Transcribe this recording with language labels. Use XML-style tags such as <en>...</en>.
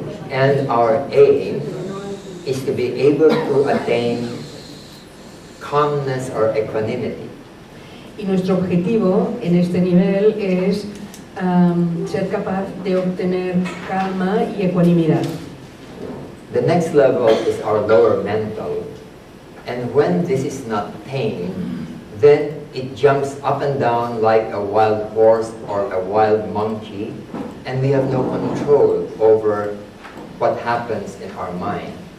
<en>And our aim is to be able to attain calmness or equanimity.</en> <es>Y nuestro objetivo en este nivel es ser capaz de obtener calma y ecuanimidad.</es> <en>The next level is our lower mental, and when this is not attained, then it jumps up and down like a wild horse or a wild monkey, and we have no control over what happens in our mind.</en>